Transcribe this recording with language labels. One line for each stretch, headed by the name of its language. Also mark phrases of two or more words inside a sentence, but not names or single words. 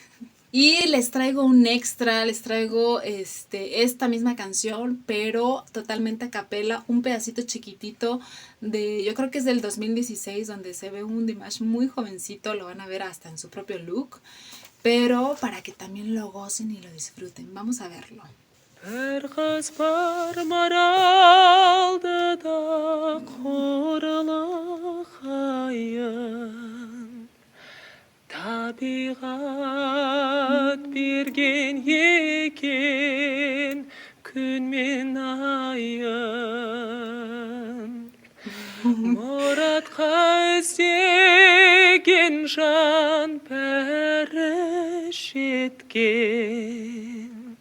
Spanish: Y les traigo un extra, les traigo esta misma canción, pero totalmente a capela, un pedacito chiquitito yo creo que es del 2016, donde se ve un Dimash muy jovencito, lo van a ver hasta en su propio look, pero para que también lo gocen y lo disfruten. Vamos a verlo.
Kazakh: Табиғат берген екен күн мен айын мұратқа іздеген жан бәрі жеткен